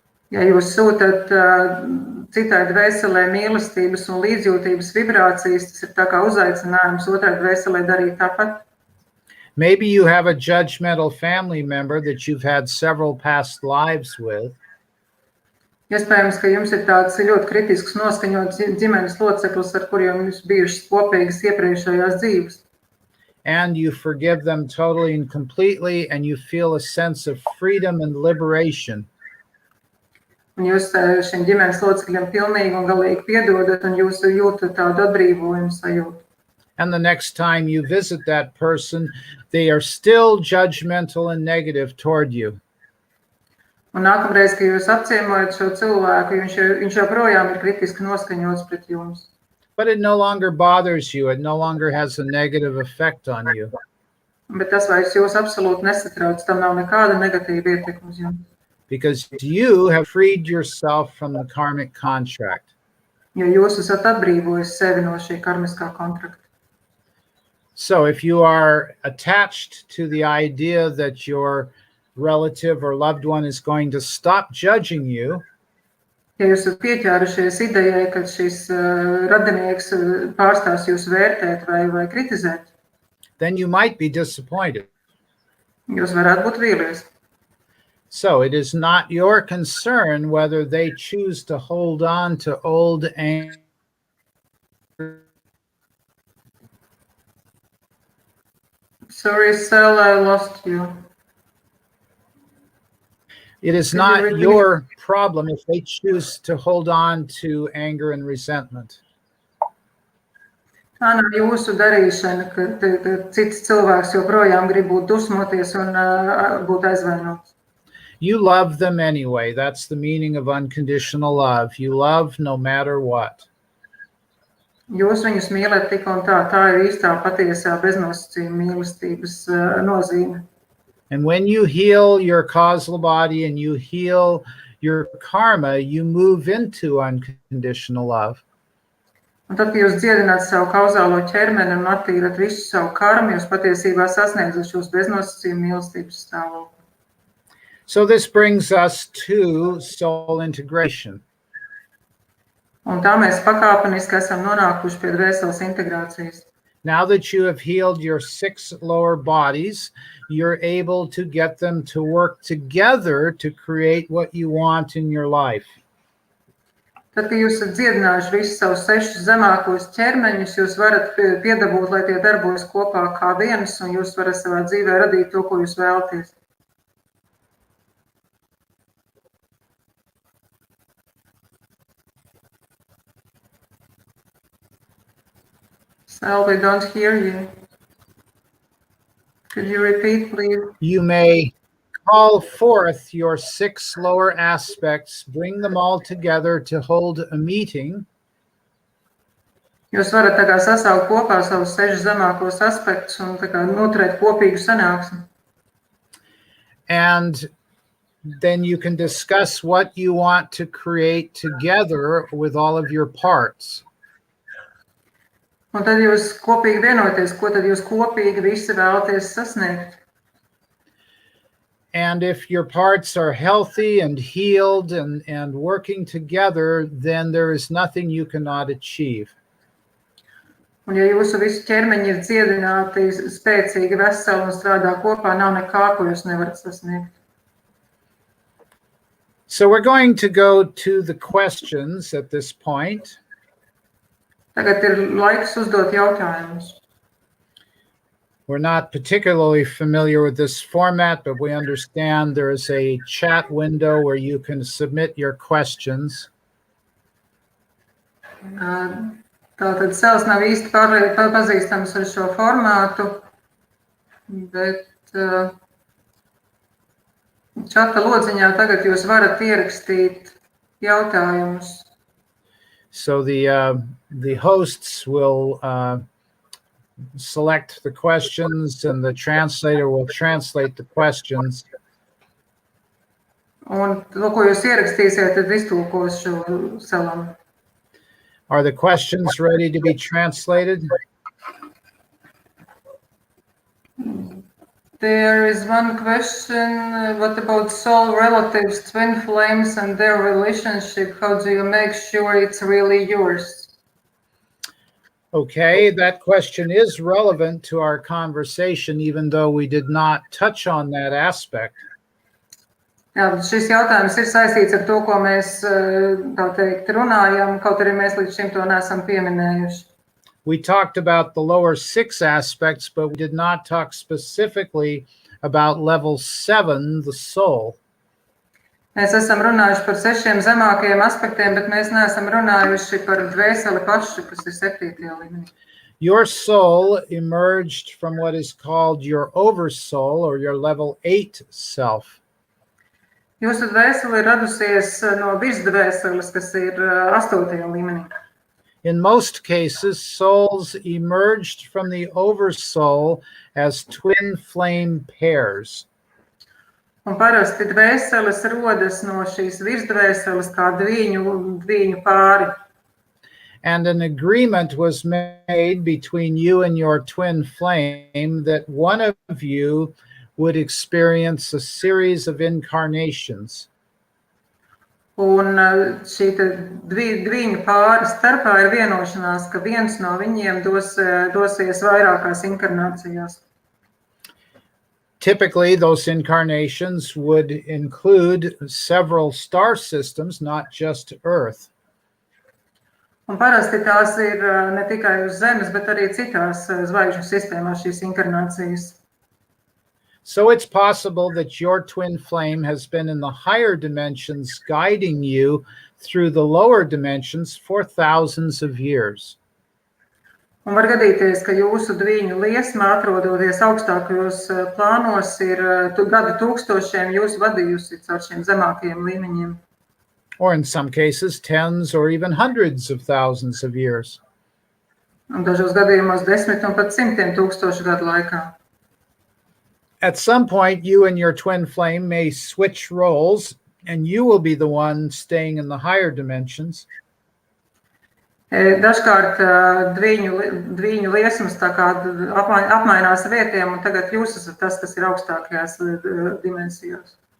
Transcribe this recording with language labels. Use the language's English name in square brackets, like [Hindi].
[Latvian] Ja jūs sūtat citai dvēselē mīlestības un līdzjūtības vibrācijas, tas ir tā kā uzaicinājums otrai dvēselē darīt tāpat. [English] Maybe you have a judgmental family member that you've had several past lives with. [Latvian] Iespējams, ka jums ir tāds ļoti kritisks noskaņots ģimenes loceklis, ar kuriem jums bijušas kopīgas iepriekšējās dzīves. [English] And you forgive them totally and completely, and you feel a sense of freedom and liberation. [Latvian] Un jūs šiem ģimenes locekļiem pilnīgi un galīgi piedodat, un jūs jūtat tādu atbrīvojumu sajūtu. [English] And the next time you visit that person, they are still judgmental and negative toward you. [Latvian] Un nākamreiz, kad jūs apciemojat šo cilvēku, viņš joprojām ir kritiski noskaņots pret jums. [English] But it no longer bothers you. It no longer has a negative effect on you. [Latvian] Bet tas vairs jūs absolūti nesatrauc, tam nav nekāda negatīva ietekme uz jums. [English] Because you have freed yourself from the karmic contract. [Latvian] Jo jūs esat atbrīvojis sevi no šī karmiskā kontrakta. [English] So if you are attached to the idea that your relative or loved one is going to stop judging you, [Latvian] Ja jūs esat pieķērušies idejai, ka šis radinieks pārstās jūs vērtēt vai kritizēt, [English] then you might be disappointed. [Latvian] jūs varētu būt vīlies. [English] So it is not your concern whether they choose to hold on to old anger. Sorry, Sal, I lost you. It is not your problem if they choose to hold on to anger and resentment. [Latvian] Tā nav jūsu darīšana, ka cits cilvēks joprojām grib būt dusmoties un būt aizvainots. [English] You love them anyway. That's the meaning of unconditional love. You love no matter what. [Latvian] Jūs viņus mīlat tik un tā. Tā ir īstā patiesā beznosacījuma mīlestības nozīme. [English] And when you heal your causal body and you heal your karma, you move into unconditional love. [Latvian] Un tad, kad jūs dziedināt savu kauzālo ķermeni un attīrat visu savu karmu, jūs patiesībā sasniedzat šos beznosacījuma mīlestības stāvokli. [English] So this brings us to soul integration. [Latvian] Un tā mēs pakāpeniski esam nonākuši pie dvēseles integrācijas. [English] Now that you have healed your 6 lower bodies, you're able to get them to work together to create what you want in your life. [Latvian] Tad, kad jūs esat dziedinājuši visus savus 6 zemākos ķermeņus, jūs varat piedabūt, lai tie darbojas kopā kā viens, un jūs varat savā dzīvē radīt to, ko jūs vēlaties. [English] Sal, we don't hear you. Could you repeat, please? You may call forth your 6 lower aspects, bring them all together to hold a meeting. [Latvian] Jūs varat tā kā sasaukt kopā savus 6 zemākos aspektus un tā kā noturēt kopīgu sanāksmi. [English] And then you can discuss what you want to create together with all of your parts. [Latvian] Un tad jūs kopīgi vienoties, ko tad jūs kopīgi visi vēlaties sasniegt. [English] And if your parts are healthy and healed and working together, then there is nothing you cannot achieve. [Latvian] Un ja jūsu visi ķermeņi ir dziedināti, spēcīgi, veseli un strādā kopā, nav nekā, ko jūs nevarat sasniegt. [English] So we're going to go to the questions at this point. [Latvian] Tagad ir laiks uzdot jautājumus. [English] We're not particularly familiar with this format, but we understand there is a chat window where you can submit your questions. [Latvian] Tātad Sals nav īsti pazīstams ar šo formātu, bet čata lodziņā tagad jūs varat ierakstīt jautājumus. [English] So the hosts will select the questions and the translator will translate the questions. [Latvian] Un to, ko jūs ierakstīsiet, tad iztulkos šo Salam. [English] Are the questions ready to be translated? There is one question, what about soul relatives, twin flames and their relationship? How do you make sure it's really yours? Okay, that question is relevant to our conversation, even though we did not touch on that aspect. [Latvian] Jā, šis jautājums ir saistīts ar to, ko mēs, tā teikt, runājam, kaut arī mēs līdz šim to neesam pieminējuši. [English] We talked about the lower 6 aspects, but we did not talk specifically about level 7, the soul. [Latvian] Mēs esam runājuši par 6 zemākajiem aspektiem, bet mēs neesam runājuši par dvēseli pašu, kas ir 7. līmenī. [English] Your soul emerged from what is called your oversoul or your level 8 self. [Latvian] Jūsu dvēsele ir radusies no virsdvēseles, kas ir 8. līmenī. [English] In most cases, souls emerged from the oversoul as twin flame pairs. [Latvian] Un parasti dvēseles rodas no šīs virsdvēseles kā dviņu pāri. [English] And an agreement was made between you and your twin flame that one of you would experience a series of incarnations. [Latvian] Un šī dviņu pāri starpā ir vienošanās, ka viens no viņiem dosies vairākās inkarnācijās. [English] Typically, those incarnations would include several star systems, not just Earth. [Latvian] Un parasti tās ir ne tikai uz Zemes, bet arī citās zvaigžņu sistēmās šīs inkarnācijas. [English] So it's possible that your twin flame has been in the higher dimensions guiding you through the lower dimensions for thousands of years. [Latvian] Un var gadīties, ka jūsu dviņu liesma, atrodoties augstākajos plānos, ir gadu tūkstošiem jūs vadījusi caur šiem zemākajiem līmeņiem. [English] Or in some cases, tens or even hundreds of thousands of years. [Latvian] Un dažos gadījumos 10 un pat 100 tūkstošu gadu laikā. [English] At some point, you and your twin flame may switch roles, and you will be the one staying in the higher dimensions. [Latvian] Dažkārt dviņu liesmas tā kā apmainās vietiem, un tagad jūs esat tas, kas ir augstākajās dimensijās.